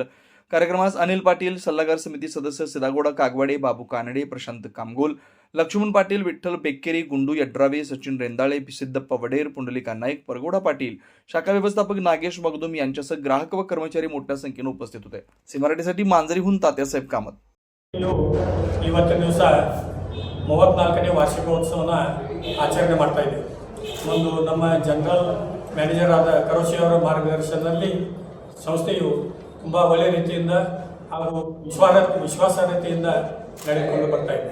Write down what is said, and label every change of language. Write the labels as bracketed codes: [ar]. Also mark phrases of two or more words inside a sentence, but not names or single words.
[mr] कार्यक्रमास अनिल पाटील, सल्लागार समिती सदस्य सिदागोडा कागवाडे, बाबू कानडे, प्रशांत कामगोल, लक्ष्मण पाटील, विठ्ठल बेक्केरी, गुंडू यड्रावे, सचिन रेंदाळे, सिद्धप्पा वडेर, पुंडलिका नाईक, परगोडा पाटील, शाखा व्यवस्थापक नागेश मगदूम यांच्यासह ग्राहक व कर्मचारी मोठ्या संख्येने उपस्थित होते। सिमराठीसाठी मांजरीहून तात्यासाहेब कामत। [kn] ಇವತ್ತಿನ ದಿವಸ 34ನೇ ವಾರ್ಷಿಕೋತ್ಸವನ ಆಚರಣೆ ಮಾಡ್ತಾ ಇದ್ದೀವಿ। ಒಂದು ನಮ್ಮ [en] general manager [kn] ಆದ ಕರೋಶಿ ಅವರ ಮಾರ್ಗದರ್ಶನದಲ್ಲಿ ಸಂಸ್ಥೆಯು ತುಂಬ ಒಳ್ಳೆಯ ರೀತಿಯಿಂದ ಹಾಗೂ ವಿಶ್ವಾಸಾರ್ಹತೆಯಿಂದ ನಡೆದುಕೊಂಡು ಬರ್ತಾ ಇದೆ।